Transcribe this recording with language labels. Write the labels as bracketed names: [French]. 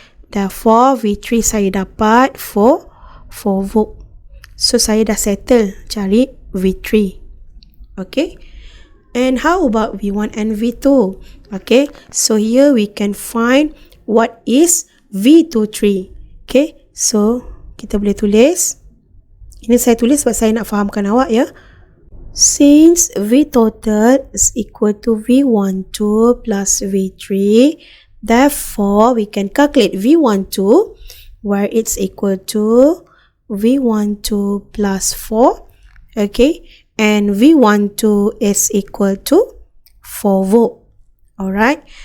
[Malay] Therefore, V3 saya dapat 4 volt. So, saya dah settle cari V3. Okay. [English] And how about V1 and V2? Okay. So, here we can find what is V23. [Malay] Okay. So, kita boleh tulis. Ini saya tulis sebab saya nak fahamkan awak ya. [English] Since V total is equal to V12 plus V3, therefore we can calculate V12 where it's equal to V12 plus 4. Okay. And V12 is equal to 4 volt. Alright.